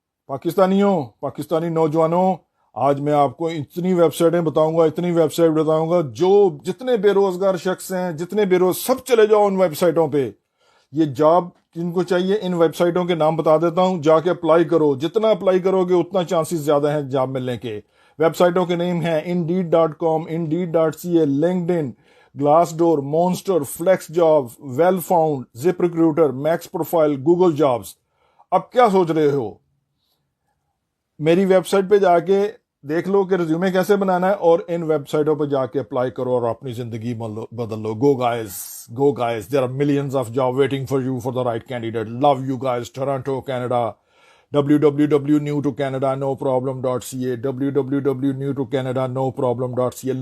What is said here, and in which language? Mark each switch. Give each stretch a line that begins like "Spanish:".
Hindi: पाकिस्तानी नौजवानों, आज मैं आपको इतनी वेबसाइटें बताऊंगा, इतनी वेबसाइट बताऊंगा, जो जितने बेरोजगार शख्स हैं, जितने सब चले जाओ उन वेबसाइटों पे। ये जॉब जिनको चाहिए, इन वेबसाइटों के नाम बता देता हूं, जाके अप्लाई करो। जितना अप्लाई करोगे उतना चांसेस ज्यादा हैं जॉब मिलने के। वेबसाइटों के नेम हैं Indeed.com, Indeed.ca, LinkedIn, Glassdoor, Monster, FlexJob, Wellfound, ZipRecruiter, MaxProfile, Google Jobs। अब क्या सोच रहे हो? मेरी वेबसाइट पे जाके देख लो कि रिज्यूमे कैसे बनाना है, और इन वेबसाइटों पे जाके अप्लाई करो और अपनी जिंदगी बदल लो।
English: Go guys, there are millions of job waiting for you for the right candidate. Love you guys. Toronto, Canada, www.newtocanadanoproblem.ca, www.newtocanadanoproblem.ca।